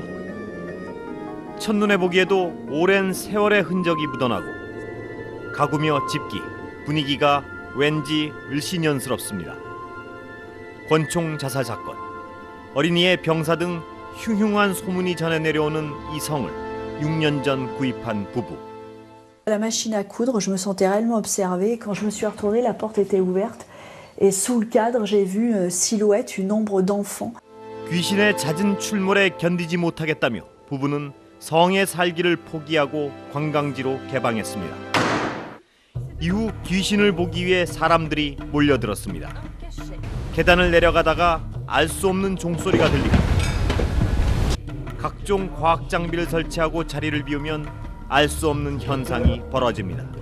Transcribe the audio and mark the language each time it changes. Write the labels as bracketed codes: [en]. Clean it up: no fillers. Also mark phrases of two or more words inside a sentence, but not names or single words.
[ko] 첫눈에 보기에도 오랜 세월의 흔적이 묻어나고 가구며 집기, 분위기가 왠지 을씨년스럽습니다. 권총 자살 사건, 어린이의 병사 등 흉흉한 소문이 전해 내려오는 이 성을 6년 전 구입한 부부. [fr] À la machine à coudre, je me sentais réellement observée. Quand je me suis retournée, la porte était ouverte. Et sous le cadre, j'ai vu une silhouette, une ombre d'enfant. [ko] 귀신의 잦은 출몰에 견디지 못하겠다며 부부는 성의 살기를 포기하고 관광지로 개방했습니다. 이후 귀신을 보기 위해 사람들이 몰려들었습니다. 계단을 내려가다가 알 수 없는 종소리가 들리고 각종 과학 장비를 설치하고 자리를 비우면 알 수 없는 현상이 벌어집니다.